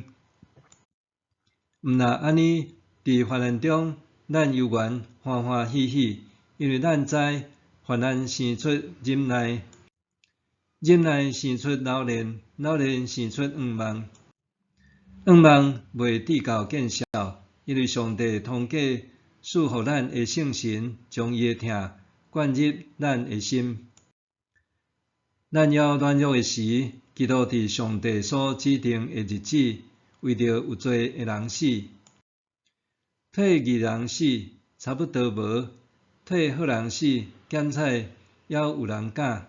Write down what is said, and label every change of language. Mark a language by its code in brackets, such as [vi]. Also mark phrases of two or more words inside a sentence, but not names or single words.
[nan] 毋若安尼，伫患难中，咱犹原欢欢喜喜，因为咱知患难生出忍耐，忍耐生出老练，老练生出盼望，盼望袂直到见效，因为上帝通过赐予咱的圣神，将伊的疼灌入咱的心。咱要软弱的时，基督伫上帝所指定的日子，为着有罪的人死，替义人死差不多无，替好人死减彩还有人敢。